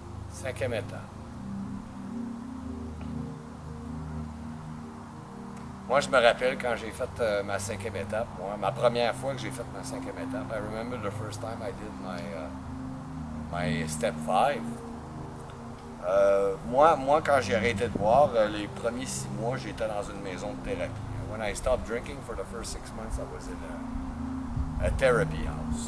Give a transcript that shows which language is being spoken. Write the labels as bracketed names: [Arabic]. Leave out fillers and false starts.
[French] Cinquième étape. Moi, je me rappelle quand j'ai fait ma 5e étape, ma première fois que j'ai fait ma 5e étape. [English] I remember the first time I did my step 5. [French] Moi, quand j'ai arrêté de boire, les premiers 6 mois, j'étais dans une maison de thérapie. [English] When I stopped drinking for the first 6 months, I was in a therapy house.